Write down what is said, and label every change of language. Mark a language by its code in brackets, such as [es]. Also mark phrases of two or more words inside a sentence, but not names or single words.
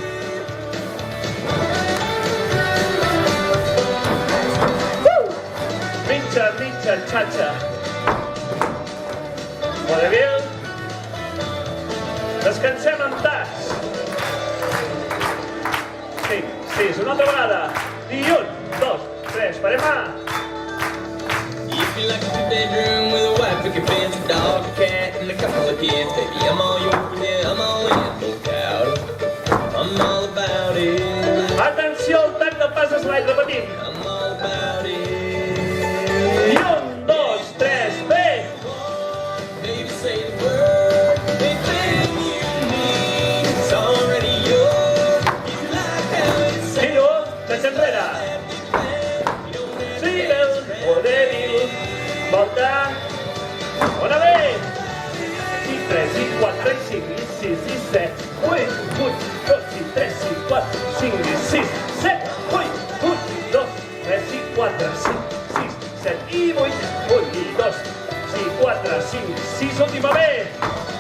[ca] mitja, xatxa, vodevil, descansem amb tas, 6, una altra vegada, i 1, 2, 3, parem a, [en] If you like a bedroom with a wife, pick a fancy dog, a cat, and a couple of kids, baby, I'm all yours, yeah, I'm all in, look out, I'm all about it. [ca] Atenció al tac del pas slide, repetim. [en] I'm all about it. [ca] I 1, 2, 3, bé. [en] Baby, say the word, anything you need, it's already yours. You like how it sounds. [ca] Giro, sense enrere. Suïvel, vodevil, volta, una bé. I 3, i 4, i 5, i 6, i 7, 8, 2, i 3, i 4, 5, i 6, 7, 8, 2, 3, i 4, 5, 6, 7, i 8, 1, i 2, i 4, 5, 6, última bé.